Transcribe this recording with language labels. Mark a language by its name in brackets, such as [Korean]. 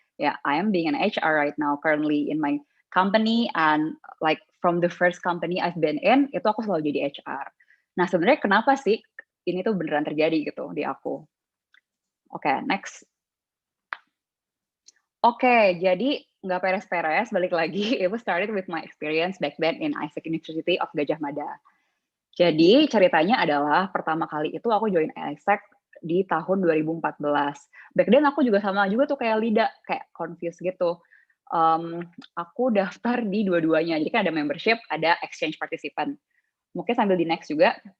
[English] Ya, I am being an HR right now currently in my company, and like from the first company I've been in, [Indonesian] itu aku selalu jadi HR. Nah, sebenarnya kenapa sih ini tuh beneran terjadi gitu di aku? Oke, next. Oke, jadi nggak peres-peres, balik lagi. [English] It was started with my experience back then in ISEC University of Gajah Mada. [Indonesian] Jadi ceritanya adalah pertama kali itu aku join ISEC di tahun 2014. [English] Back then [Indonesian] aku juga sama juga tuh kayak Lida, kayak confused gitu. Aku daftar di dua-duanya. Jadi kan ada membership, ada exchange participant. Mungkin sambil di next juga.